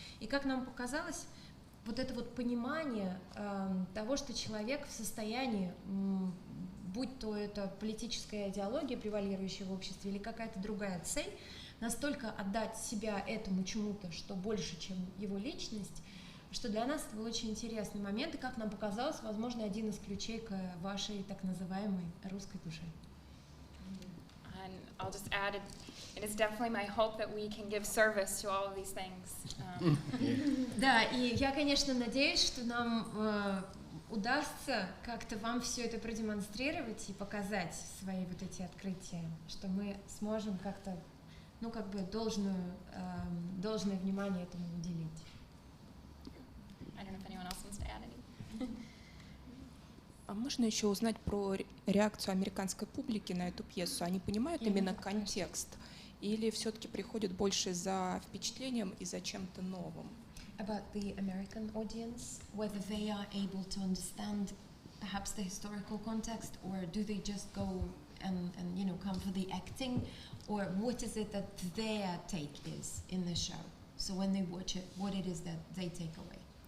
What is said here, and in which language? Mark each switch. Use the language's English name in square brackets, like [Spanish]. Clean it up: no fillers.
[Russian] И как нам показалось, вот это вот понимание того, что человек в состоянии, будь то это политическая идеология, превалирующая в обществе, или какая-то другая цель, настолько отдать себя этому чему-то, что больше, чем его личность, что для нас это был очень интересный момент, и, как нам показалось, возможно, один из ключей к вашей так называемой русской душе. [English] And I'll just add, it is definitely my hope that we can give service to all of these things. [Russian] Да, и я, конечно, надеюсь, что нам удастся как-то вам все это продемонстрировать и показать свои вот эти открытия, что мы сможем как-то, ну, как бы должное внимание этому уделить. [English] I don't know if anyone else wants to add anything. [Russian] А можно еще узнать про реакцию американской публики на эту пьесу? Они понимают именно контекст? Или все-таки приходят больше за впечатлением и за чем-то новым? [English] About the American audience, whether they are able to understand perhaps the historical context, or do they just go and come for the acting, or what is it that their take is in the show? So when they watch it, what it is that they take away?